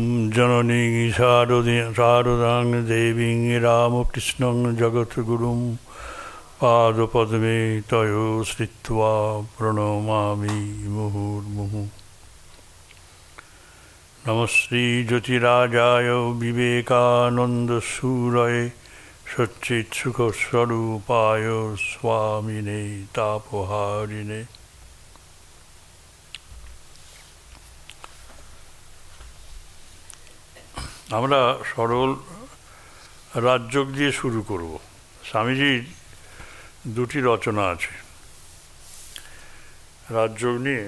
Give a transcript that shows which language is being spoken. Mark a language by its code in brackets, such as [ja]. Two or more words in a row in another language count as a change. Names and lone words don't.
[sa] जननीं शारदां देवीं रामकृष्णं जगद्गुरुं पादपद्मे तयो श्रित्वा प्रणमामि मुहुर्मुहुः। नमस्ते ज्योतिराजाय विवेकानन्दसूरये सच्चित्सुखस्वरूपाय स्वामिने तापहारिणे। [bn] আমরা সরল রাজযোগ দিয়ে শুরু করব। স্বামীজির দুটি রচনা আছে রাজযোগ নিয়ে।